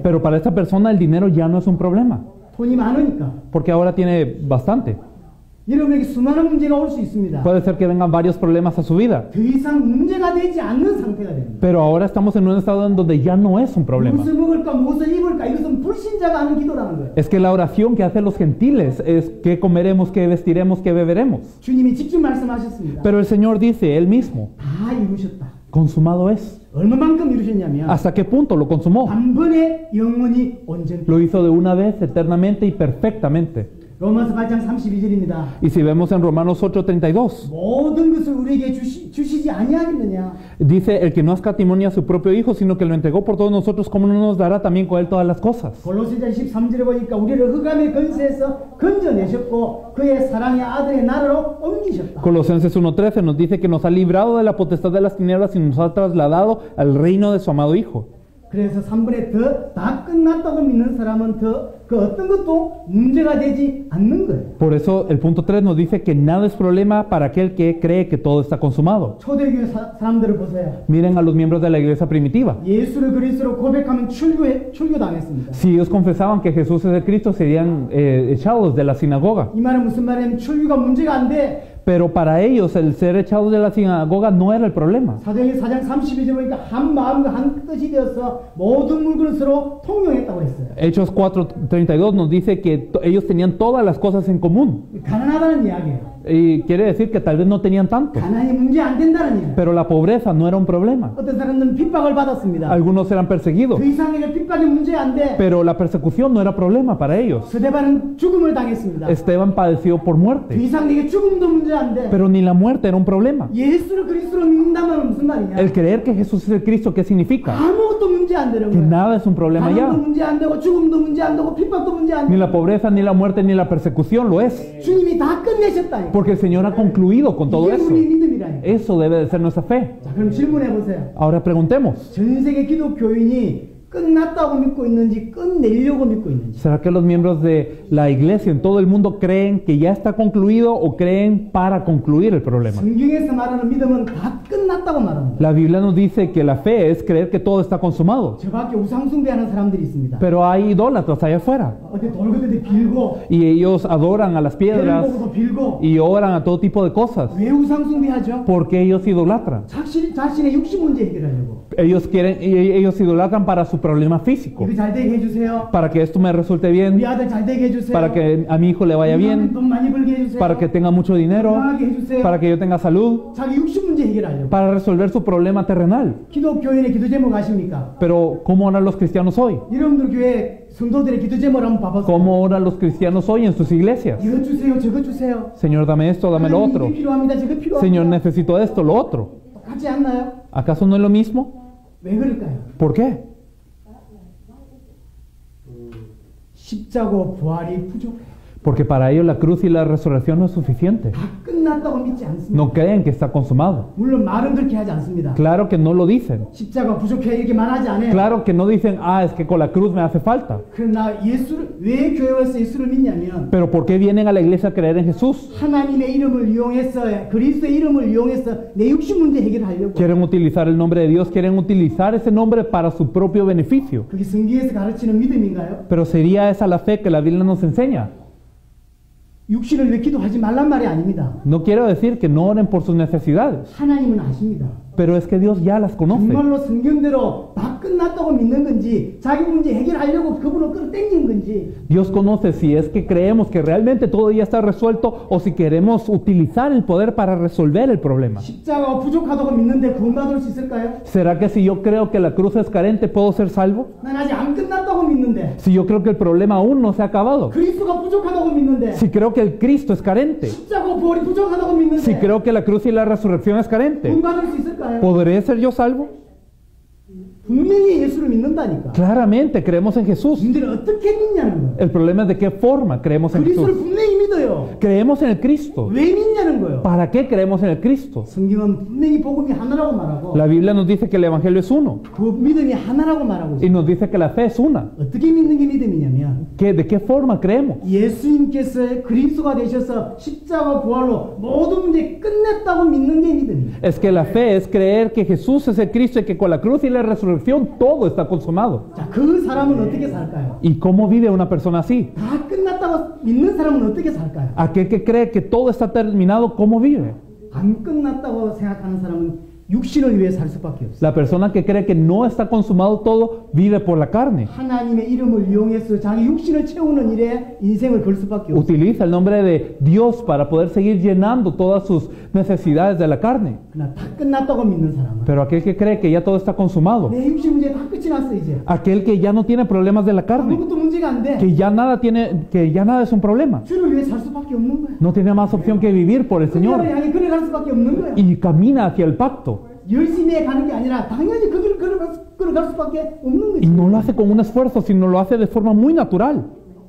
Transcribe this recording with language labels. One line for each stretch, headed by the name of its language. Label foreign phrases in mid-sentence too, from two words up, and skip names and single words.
Spanish: Pero para esta persona el dinero ya no es un problema,
Korean: 돈이 많으니까.
Spanish: porque ahora tiene bastante.
Korean: 여러분에게 수많은 문제가 올 수 있습니다.
Spanish: Puede ser que vengan varios problemas a su vida,
Korean: 더 이상 문제가 되지 않는 상태가 됩니다.
Spanish: pero ahora estamos en un estado en donde ya no es un problema.
Korean: 무엇을 먹을까, 무엇을 입을까, 이것은 불신자가 하는 기도라는 거예요.
Spanish: Es que la oración que hacen los gentiles es qué comeremos, qué vestiremos, qué beberemos.
Korean: 주님이 직접 말씀하셨습니다.
Spanish: Pero el Señor dice, Él mismo,
Korean: 다 이루셨다.
Spanish: consumado es.
Korean: 얼마만큼 이루셨냐면
Spanish: ¿Hasta qué punto lo consumó?
Korean: 단번에 영원히 온전히.
Spanish: Lo hizo de una vez, eternamente y perfectamente.
Korean: 로마서 8장 32절입니다.
Spanish: Y si vemos en Romanos 8:32,
Korean: 모든 것을 우리에게 주시지 아니하겠느냐.
Spanish: dice, el que no escatimó a su propio Hijo, sino que lo entregó por todos nosotros, ¿cómo no nos dará también con Él todas las cosas?
Korean: 골로새서 13절에 보니까 우리를 흑암의 권세에서 건져내셨고 그의 사랑의 아들의 나라로 옮기셨다.
Spanish: Colosenses 1:13 nos dice que nos ha librado de la potestad de las tinieblas y nos ha trasladado al reino de su amado Hijo.
Korean: 그래서 3분에 다 끝났다고 믿는 사람은 더 그 어떤 것도 문제가 되지 않는 거예요.
Spanish: Por eso el punto 3 nos dice que nada es problema para aquel que cree que todo está consumado.
Korean: 초대교회 사람들을 보세요.
Spanish: Miren a los miembros de la iglesia primitiva.
Korean: 예수를 그리스도로 고백하면 출교당했습니다.
Spanish: Si ellos confesaban que Jesús es el Cristo, serían echados de la sinagoga.
Korean: 이 말은 무슨 말이냐면 출교가 문제가 안 돼.
Spanish: Pero para ellos el ser echados de la sinagoga no era el problema.
Korean: 사도행전 4장 32절 보니까 한 마음과 한 뜻이 되어서 모든 물건을 서로 통용했다고 했어요.
Spanish: Hechos 4:32 nos dice que ellos tenían todas las cosas en común.
Korean: 가난하다는 이야기예요.
Spanish: Y quiere decir que tal vez no tenían tanto.
Korean: 가난이 문제 안 된다는 이야기.
Spanish: Pero la pobreza no era un problema.
Korean: 어떤 사람들은 핍박을 받았습니다.
Spanish: Algunos eran perseguidos.
Korean: 그 이상의 핍박이 문제 안 돼.
Spanish: Pero la persecución no era problema para ellos.
Korean: 스데반은 죽음을 당했습니다.
Spanish: Esteban padeció por
Korean: 그
Spanish: muerte.
Korean: 이상 내게 죽음도 문제 안 돼.
Spanish: Pero ni la muerte era un problema.
Korean: 예수를 그리스도로 믿는다면 무슨 말이냐?
Spanish: El creer que Jesús es el Cristo, ¿qué significa?
Korean: 아무것도 문제 안 되는
Spanish: Que
Korean: 거야.
Spanish: nada es un problema
Korean: 가난도
Spanish: ya.
Korean: 문제 안 되고 죽음도 문제 안 되고 핍박도 문제 안
Spanish: Ni
Korean: 돼.
Spanish: la pobreza, ni la muerte, ni la persecución lo es.
Korean: 주님이 다 끝내셨다니까.
Spanish: Porque el Señor ha concluido con todo
Korean: 이게
Spanish: eso.
Korean: 우리의 믿음이라니까.
Spanish: Eso debe de ser nuestra fe.
Korean: 자, 그럼 질문해 보세요.
Spanish: Ahora preguntemos.
Korean: 전 세계 기독교인이 끝났다고 믿고 있는지 끝내려고 믿고 있는지.
Spanish: ¿Será que los miembros de la iglesia en todo el mundo creen que ya está concluido o creen para concluir el problema?
Korean: 성경에서 말하는 믿음은 다 끝났다고 말합니다.
Spanish: La Biblia nos dice que la fe es creer que todo está consumado.
Korean: 저 밖에 우상숭배하는 사람들이 있습니다.
Spanish: Pero hay idólatras allá afuera.
Korean: 어디 돌고들 빌고
Spanish: Y ellos adoran a las
Korean: 별
Spanish: piedras
Korean: 보고도 빌고.
Spanish: y oran a todo tipo de cosas.
Korean: 왜 우상숭배하죠?
Spanish: Porque ellos idolatran.
Korean: 자신의 육신 문제 해결하려고.
Spanish: Ellos idolatran para su problema físico.
Korean: 이거 잘 되게 해주세요.
Spanish: Para que esto me resulte bien.
Korean: 우리 아들 잘 되게 해주세요.
Spanish: Para que a mi hijo le vaya bien.
Korean: 돈 많이 벌게 해주세요.
Spanish: Para que tenga mucho dinero.
Korean: 건강하게 해주세요.
Spanish: Para que yo tenga salud.
Korean: 자기 육신 문제 해결하려고.
Spanish: Para resolver su problema terrenal.
Korean: 기독교인의 기도 제목 아십니까?
Spanish: Pero ¿cómo oran los cristianos hoy?
Korean: 여러분들 교회 성도들의 기도 제목 한번 봐보세요.
Spanish: ¿Cómo oran los cristianos hoy en sus iglesias?
Korean: 이거 주세요, 저거 주세요.
Spanish: Señor, dame esto, dame lo
Korean: 하나님,
Spanish: otro.
Korean: 이게 필요합니다, 저거 필요합니다.
Spanish: Señor, necesito esto, lo otro.
Korean: 똑같지 않나요?
Spanish: ¿Acaso no es lo mismo?
Korean: 왜 그럴까요?
Spanish: ¿Por qué?
Korean: 십자고 부활이 부족해요.
Spanish: Porque para ellos la cruz y la resurrección no es suficiente.
Korean: 다 끝났다고 믿지 않습니다.
Spanish: No creen que está consumado.
Korean: 물론 말은 그렇게 하지 않습니다.
Spanish: Claro que no lo dicen.
Korean: 십자가 부족해 이렇게 말하지 않아요.
Spanish: Claro que no dicen, ah, es que con la cruz me hace falta.
Korean: 그러나 왜 교회 와서 예수를 믿냐면
Spanish: Pero ¿por qué vienen a la iglesia a creer en Jesús?
Korean: 하나님의 이름을 이용해서 그리스도의 이름을 이용해서 내 육신 문제 해결하려고.
Spanish: Quieren utilizar el nombre de Dios, quieren utilizar ese nombre para su propio beneficio.
Korean: 그게 성경에서 가르치는 믿음인가요?
Spanish: Pero ¿sería esa la fe que la Biblia nos enseña?
Korean: 육신을 왜 기도하지 말란 말이 아닙니다.
Spanish: No quiero decir que no oren por sus necesidades,
Korean: 하나님은 아십니다.
Spanish: pero es que Dios ya las conoce.
Korean: 정말로 성경대로 다 끝났다고 믿는 건지 자기 문제 해결하려고 그분을 끌어당긴 건지
Spanish: Dios conoce si es que creemos que realmente todo ya está resuelto o si queremos utilizar el poder para resolver el problema.
Korean: 십자가가 부족하다고 믿는데 구원받을 수 있을까요?
Spanish: ¿Será que si yo creo que la cruz es carente puedo ser salvo?
Korean: 난 아직 안 끝났다고 믿는데
Spanish: Si yo creo que el problema aún no se ha acabado.
Korean: 그리스도가 부족하다고 믿는데
Spanish: Si creo que el Cristo es carente.
Korean: 십자가 부활이 부족하다고 믿는데
Spanish: Si creo que la cruz y la resurrección es carente.
Korean: 구원받을 수 있을까요?
Spanish: ¿Podré ser yo salvo?
Korean: 분명히 예수를 믿는다니까.
Spanish: Claramente creemos en Jesús.
Korean: 문제는 어떻게 믿냐는 거예요.
Spanish: El problema es de qué forma creemos en
Korean: 그리스도를
Spanish: Jesús.
Korean: 분명히 믿어요.
Spanish: Creemos en el Cristo.
Korean: 왜 믿냐는 거예요.
Spanish: ¿Para qué creemos en el Cristo?
Korean: 성경은 분명히 복음이 하나라고 말하고
Spanish: La Biblia nos dice que el Evangelio es uno
Korean: 그 믿음이 하나라고 말하고
Spanish: y
Korean: 있어요.
Spanish: nos dice que la fe es una.
Korean: 어떻게 믿는 게 믿음이냐면
Spanish: ¿De qué forma creemos?
Korean: 예수님께서 그리스도가 되셔서 십자가 부활로 모든 문제 끝냈다고 믿는 게 믿음이에요.
Spanish: Es que la fe es creer que Jesús es el Cristo y que con la cruz y la resurrección todo está consumado.
Korean: 자, 그 사람은 어떻게 살까요?
Spanish: ¿Y cómo vive una persona así?
Korean: 다 끝났다고 믿는 사람은 어떻게 살까요?
Spanish: Aquel que cree que todo está terminado, ¿cómo vive?
Korean: 안 끝났다고 생각하는 사람은 육신을 위해 살 수밖에 없어요.
Spanish: La persona que cree que no está consumado todo vive por la carne.
Korean: 하나님의 이름을 이용해서 자기 육신을 채우는 일에 인생을 걸 수밖에 없어요.
Spanish: Utiliza el nombre de Dios para poder seguir llenando todas sus necesidades de la carne.
Korean: 그러나 다 끝났다고 믿는 사람은
Spanish: Pero aquel que cree que ya todo está consumado,
Korean: 내 육신 문제 다 끝이 났어 이제.
Spanish: aquel que ya no tiene problemas de la carne,
Korean: 아무것도 문제가 안 돼.
Spanish: que ya nada es un problema,
Korean: 주를 위해 살 수밖에 없는 거야.
Spanish: no tiene más opción que vivir por el
Korean: 그녀를
Spanish: Señor
Korean: 향해 걸어갈 수밖에 없는 거야.
Spanish: y camina hacia el pacto.
Korean: 열심히 해 가는 게 아니라 당연히 그 길을 걸어갈 수밖에 없는
Spanish: Y
Korean: 거지.
Spanish: no lo hace con un esfuerzo, sino lo hace de forma muy natural.